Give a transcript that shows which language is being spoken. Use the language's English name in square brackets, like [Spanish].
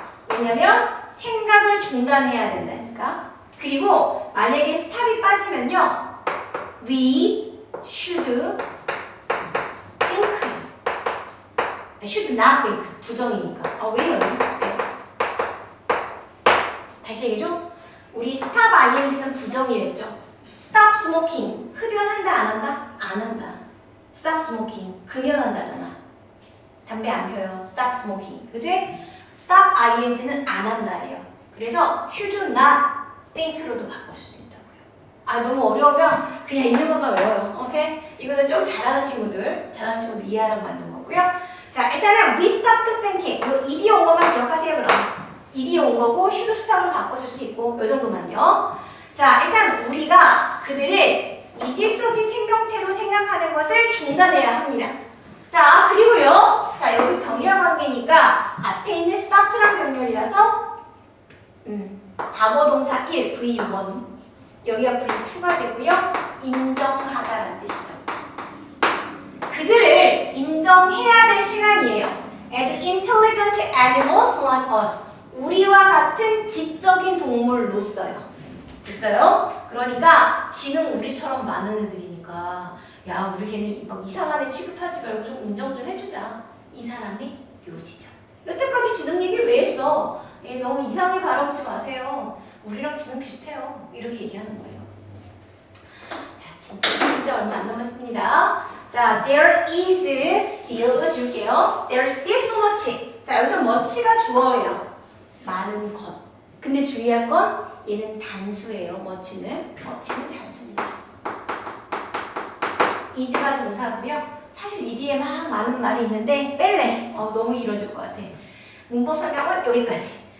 [Korean] 왜냐면 생각을 중단해야 된다니까. 그리고 만약에 stop이 빠지면요 [English] we should think should not think [Korean] 부정이니까. 왜 이러니? 다시 얘기해줘. 우리 stop ing는 부정이랬죠. [English] stop smoking [Korean] 흡연한다 안 한다? 안 한다. [English] stop smoking. [Korean] 금연한다잖아. 담배 안 펴요. stop smoking. 그지? stop ing는 안 한다예요. 그래서 [English] should not think [Korean] 로도 바꿔줄 수 있다고요. 아 너무 어려우면 그냥 있는 것만 외워요. 오케이? 이거는 좀 잘하는 친구들 이해하라고 만든 거고요. 자 일단은 [English] we stopped thinking. [Korean] 이 ed 온 것만 기억하세요. 그럼 ed 온 거고 should stop으로 바꿔줄 수 있고 이 정도만요. 자 일단 우리가 그들을 이질적인 생명체로 생각하는 것을 중단해야 합니다. 자 그리고요. 자 여기 병렬 관계니까 앞에 있는 stop드란 병렬이라서 과거 동사 1 V1 여기가 V2가 되고요. 인정하다라는 뜻이죠. 그들을 인정해야 될 시간이에요. [English] As intelligent animals like us. [Korean] 우리와 같은 지적인 동물로서요. 됐어요? 그러니까 지능 우리처럼 많은 애들이니까 야 우리 걔는 막 이상한 애 취급하지 말고 좀 인정 좀 해주자. 이 사람의 묘지죠. 여태까지 지능 얘기 왜 했어? 너무 이상하게 바라보지 마세요. 우리랑 지능 비슷해요. 이렇게 얘기하는 거예요. 자 진짜 얼마 안 남았습니다. [English] 자 there is still [Korean] 줄게요. [English] There is still so much. [Korean] 자 여기서 much가 주어예요. 많은 것. 근데 주의할 건 얘는 단수예요. much는 단수입니다. is가 동사고요. 사실 이 뒤에 막 많은 말이 있는데 뺄래. 너무 길어질 것 같아. 문법 설명은 여기까지.